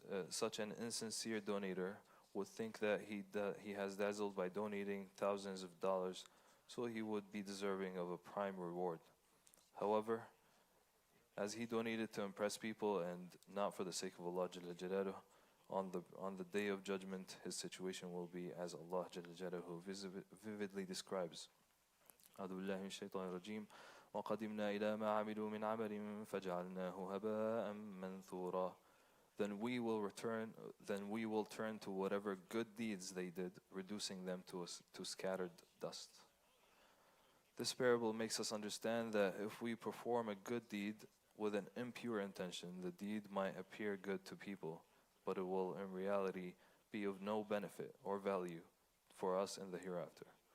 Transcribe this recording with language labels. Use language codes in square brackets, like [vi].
[en] Such an insincere donator would think that he has dazzled by donating thousands of dollars, so he would be deserving of a prime reward. However, as he donated to impress people and not for the sake of Allah Jalla Jalaluhu, on the Day of Judgment, his situation will be as Allah Jalla Jalaluhu vividly describes. [ar] أعوذ بالله من الشيطان الرجيم وقدمنا إلى ما عملوا من عمل فجعلناه هباء منثورا. [en] Then we will turn to whatever good deeds they did, reducing them to scattered dust. This parable makes us understand that if we perform a good deed with an impure intention, the deed might appear good to people, but it will in reality be of no benefit or value for us in the hereafter.